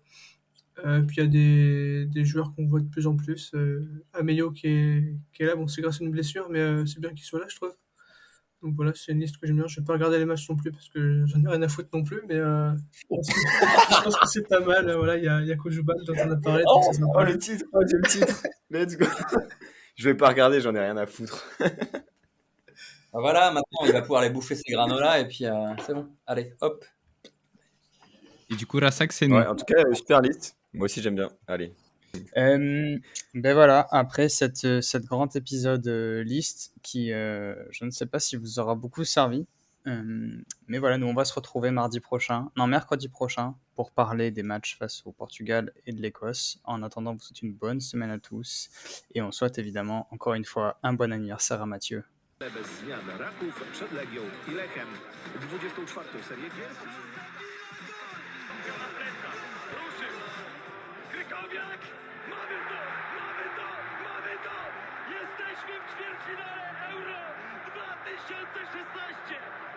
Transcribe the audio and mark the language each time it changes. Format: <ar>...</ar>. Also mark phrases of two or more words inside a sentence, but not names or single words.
<fr>Puis il y a des joueurs qu'on voit de plus en plus. Ameyo qui est là, bon, c'est grâce à une blessure, mais c'est bien qu'il soit là, je trouve. Donc voilà, c'est une liste que j'aime bien. Je vais pas regarder les matchs non plus parce que j'en ai rien à foutre non plus, mais je pense que c'est pas mal. Voilà, il y a Kojubal dont on a parlé, donc c'est Oh sympa. le titre, j'ai le titre.</fr> <en>Let's go.</en> <fr>Je vais pas regarder, j'en ai rien à foutre. Ah, voilà, maintenant il va pouvoir aller bouffer ses granolas et puis c'est bon. Allez, hop. Et du coup, Rasak, c'est non. Ouais, en tout cas, super liste. Moi aussi j'aime bien. Allez. Ben voilà, après cette grand épisode liste qui, je ne sais pas si vous aura beaucoup servi, mais voilà, nous on va se retrouver mercredi prochain pour parler des matchs face au Portugal et de l'Écosse. En attendant, vous souhaite une bonne semaine à tous et on souhaite évidemment encore une fois un bon anniversaire à Mathieu.</fr> <pl>Bez zmian Raków przed Legią i Lechem. 24. serię gier. Krykowiak! Mamy to! Jesteśmy w ćwierćfinale Euro 2016!</pl>